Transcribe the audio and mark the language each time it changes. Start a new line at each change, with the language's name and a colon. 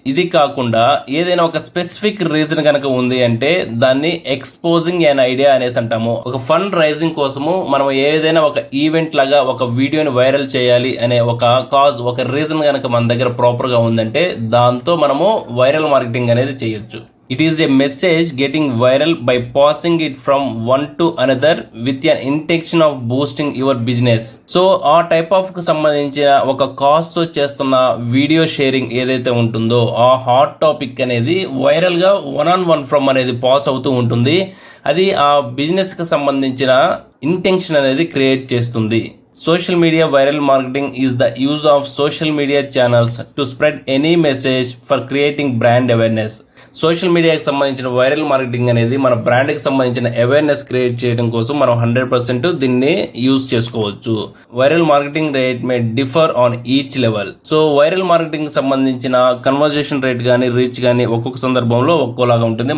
Telugu: ఇది కాకుండా ఏదైనా ఒక స్పెసిఫిక్ రీజన్ కనుక ఉంది అంటే దాన్ని ఎక్స్పోజింగ్ అన్ ఐడియా అనేసి అంటాము. ఒక ఫండ్ రైజింగ్ కోసము మనం ఏదైనా ఒక ఈవెంట్ లాగా ఒక వీడియోని వైరల్ చేయాలి అనే ఒక కాజ్, ఒక రీజన్ కనుక మన దగ్గర ప్రాపర్ గా ఉందంటే దాంతో మనము వైరల్ మార్కెటింగ్ అనేది చేయొచ్చు.
English: It is a message getting viral by passing it from one to another with an intention of boosting your business.
Telugu: So ఆ టైప్ ఆఫ్ కు సంబంధించిన ఒక కాస్ట్ తో చేస్తున్న వీడియో షేరింగ్ ఏదైతే ఉంటుందో ఆ హాట్ టాపిక్ అనేది వైరల్ గా 1-on-1 ఫ్రమ్ అనేది పాస్ అవుతూ ఉంటుంది. అది ఆ బిజినెస్ కి సంబంధించిన ఇంటెన్షన్ అనేది క్రియేట్ చేస్తుంది.
English: Social media viral marketing is the use of social media channels to spread any message for creating brand awareness.
Telugu: Social మీడియాకి సంబంధించిన వైరల్ మార్కెటింగ్ అనేది మన బ్రాండ్కి సంబంధించిన అవేర్నెస్ క్రియేట్ చేయడం కోసం మనం 100% దీన్ని యూజ్ చేసుకోవచ్చు.
English: Viral marketing rate may differ on each level.
Telugu: So viral marketing సంబంధించిన కన్వర్జేషన్ రేట్ కానీ రీచ్ కానీ ఒక్కొక్క సందర్భంలో ఒక్కోలాగా ఉంటుంది.